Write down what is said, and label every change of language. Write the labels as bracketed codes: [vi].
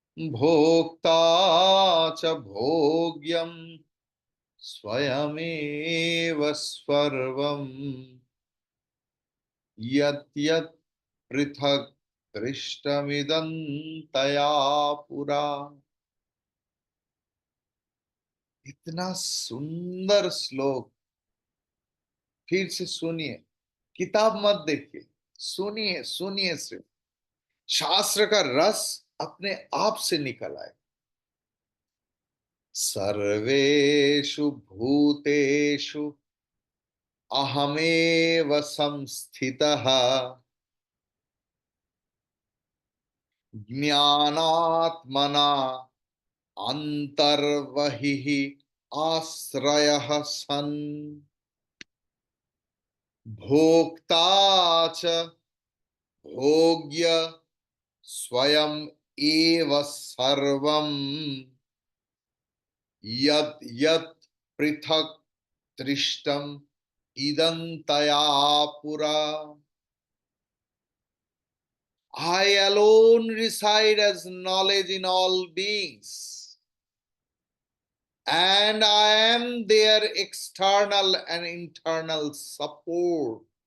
[sa] भोक्ता च भोग्यं स्वयमेव सर्वम् यत् यत् पृथक् दृष्टमिदं तया पुरा। [hi] इतना सुंदर श्लोक फिर से सुनिए, किताब मत देखिए, सुनिए सुनिए, सिर्फ शास्त्र का रस अपने आप से निकल आए। [sa] सर्वेषु भूतेषु अहमेव संस्थितः ज्ञानात्मना अंतर्बहिः आश्रयः सन् भोक्ता च भोग्य स्वयं एव सर्वं यत् यत् पृथक् दृष्टम् इदं तया पुरा। [en] I alone reside as knowledge in all beings, and I am their external and internal support.